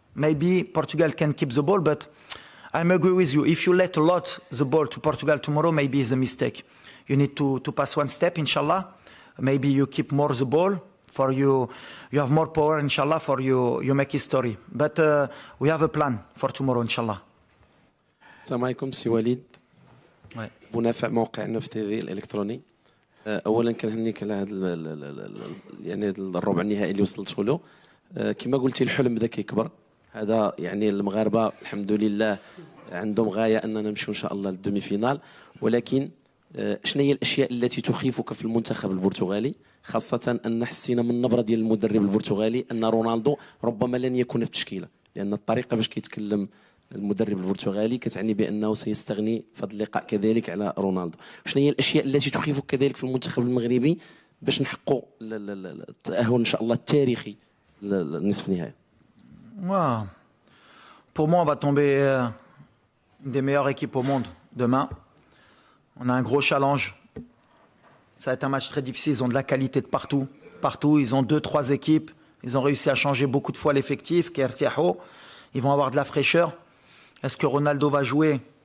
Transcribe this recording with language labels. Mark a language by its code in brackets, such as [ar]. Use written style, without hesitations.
[en] Maybe Portugal can keep the ball, but I'm agree with you. If you let a lot the ball to Portugal tomorrow, maybe it's a mistake. You need to pass one step, inshallah. Maybe you keep more the ball for you. You have more power, inshallah, for you make history. But we have a plan for tomorrow, inshallah. [ar] السلام عليكم سي وليد منافع موقع نوف تي في الالكتروني. اولا كنهنيك على هذا يعني الربع النهائي اللي وصلتوا له. كما قلتي الحلم بدا كيكبر. هذا يعني المغاربه الحمد لله عندهم غايه اننا نمشيو ان شاء الله للدومي فينال، ولكن شنو هي الاشياء التي تخيفك في المنتخب البرتغالي، خاصه ان حسينا من النبره ديال المدرب البرتغالي ان رونالدو ربما لن يكون في التشكيله، لان الطريقه باش كيتكلم المدرب البرتغالي كتعني بانه سيستغني في هذا اللقاء كذلك على رونالدو. شنو هي الاشياء التي تخيفك كذلك في المنتخب المغربي باش نحققوا التاهل ان شاء الله التاريخي للنصف النهائي؟ [fr] Pour moi, on va tomber une des meilleures équipes au monde demain. On a un gros challenge. Ça va être un match très difficile. Ils ont de la qualité de partout. Partout, ils ont 2-3 équipes. Ils ont réussi à changer beaucoup de fois l'effectif. Ils vont avoir de la fraîcheur. Est-ce que Ronaldo va jouer?